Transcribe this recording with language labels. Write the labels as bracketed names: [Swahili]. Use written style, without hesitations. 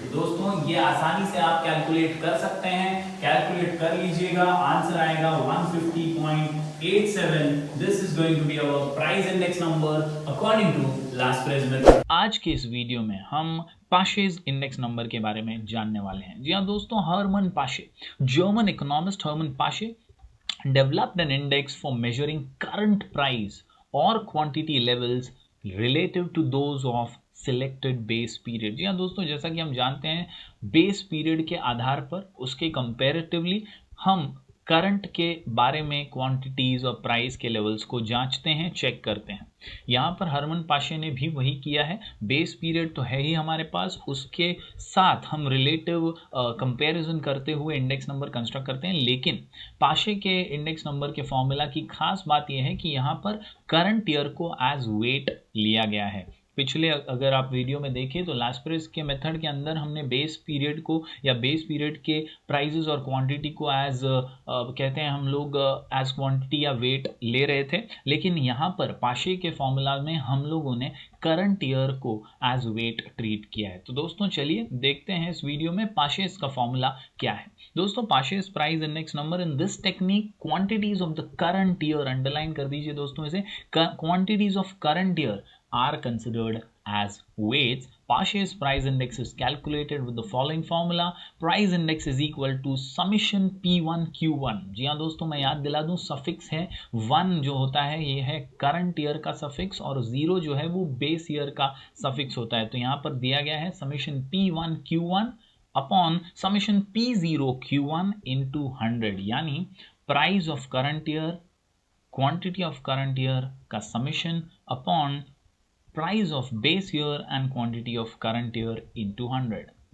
[Hindi] तो दोस्तों ये आसानी से आप कैलकुलेट कर सकते हैं, कैलकुलेट कर लीजिएगा, आंसर आएगा 150.87। [English] This is going to be our price index number according to Laspeyres method. [Hindi] आज के इस वीडियो में हम पाशेज इंडेक्स नंबर के बारे में जानने वाले हैं। जी हाँ दोस्तों, [English] Hermann Paasche, German economist Hermann Paasche developed an index for measuring current price or quantity levels relative to those of selected base period। [Hindi] जी हाँ दोस्तों, जैसा कि हम जानते हैं बेस पीरियड के आधार पर उसके कंपैरेटिवली हम करंट के बारे में क्वांटिटीज और प्राइस के लेवल्स को जांचते हैं, चेक करते हैं। यहाँ पर हरमन पाशे ने भी वही किया है। बेस पीरियड तो है ही हमारे पास, उसके साथ हम रिलेटिव कंपैरिजन करते हुए इंडेक्स नंबर कंस्ट्रक्ट करते हैं। लेकिन पाशे के इंडेक्स नंबर के फॉर्मूला की खास बात यह है कि यहाँ पर करंट ईयर को एज वेट लिया गया है। पिछले अगर आप वीडियो में देखें तो लास्प्रेस के मेथड के अंदर हमने बेस पीरियड को या बेस पीरियड के प्राइजेस और क्वांटिटी को एज कहते हैं हम लोग एज क्वांटिटी या वेट ले रहे थे। लेकिन यहाँ पर पाशे के फॉर्मूला में हम लोगों ने करंट ईयर को एज वेट ट्रीट किया है। तो दोस्तों चलिए देखते हैं इस वीडियो में पाशेस का फॉर्मूला क्या है। [English] दोस्तों Paasche's price index number in this technique quantities of the current year, [Hindi] underline कर दीजिए दोस्तों इसे, [English] Quantities of current year are considered as weights. Pasche's price index is calculated with the following formula. Price index is equal to summation P1 Q1। [Hindi] जी हाँ दोस्तों, मैं याद दिला दूं, सफिक्स है 1 जो होता है ये है करंट ईयर का सफिक्स और 0 जो है वो बेस ईयर का सफिक्स होता है। तो यहाँ पर दिया गया है summation P1 Q1 upon summation P0 Q1 into 100, यानी price of current year, quantity of current year का summation upon price of base year and quantity of current year into 100।